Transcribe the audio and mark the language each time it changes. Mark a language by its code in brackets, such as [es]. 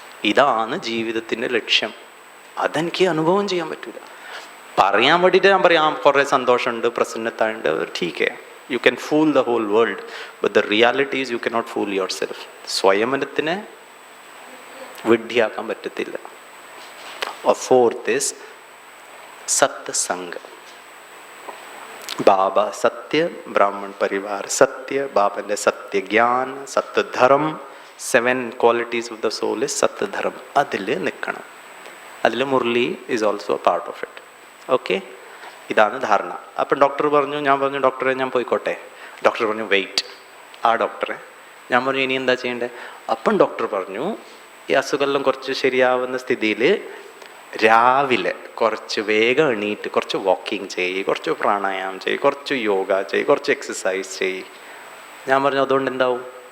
[ml] ഇതാണ് ജീവിതത്തിൻ്റെ ലക്ഷ്യം. അതെനിക്ക് അനുഭവം ചെയ്യാൻ പറ്റില്ല. പറയാൻ വേണ്ടിയിട്ട് ഞാൻ പറയാം, കുറേ സന്തോഷമുണ്ട്, പ്രസന്നതയുണ്ട്, ടീക്കേ, [en] You can fool the whole world, but the reality is you can not fool yourself. [ml] സ്വയമനത്തിനെ വിഡ്ഢിയാക്കാൻ പറ്റത്തില്ല. [en] Fourth is സത്സംഗ. [ml] Baba Satya, Brahmin Parivar Satya, ബാബൻ്റെ സത്യജ്ഞാൻ, സത്യധർമ്മം. [en] 7 qualities of the soul is സത്യധർമ്മം. [ml] അതിൽ നിൽക്കണം. [en] അതിൽ Murli is also a part of it. [ml] Okay, ഇതാണ് ധാരണ. അപ്പം doctor പറഞ്ഞു, ഞാൻ പറഞ്ഞു ഡോക്ടറെ ഞാൻ പോയിക്കോട്ടെ. ഡോക്ടർ പറഞ്ഞു വെയിറ്റ്. ആ ഡോക്ടറെ ഞാൻ പറഞ്ഞു ഇനി എന്താ ചെയ്യേണ്ടത്? അപ്പം ഡോക്ടർ പറഞ്ഞു ഈ അസുഖമെല്ലാം കുറച്ച് ശരിയാവുന്ന സ്ഥിതിയിൽ രാവിലെ കുറച്ച് വേഗം എണീറ്റ് കുറച്ച് വാക്കിംഗ് ചെയ്യ്, കുറച്ച് പ്രാണായാമം ചെയ്യ്, കുറച്ച് യോഗ ചെയ്യ്, കുറച്ച് എക്സസൈസ് ചെയ്യ്. ഞാൻ പറഞ്ഞു അതുകൊണ്ട് എന്താവും?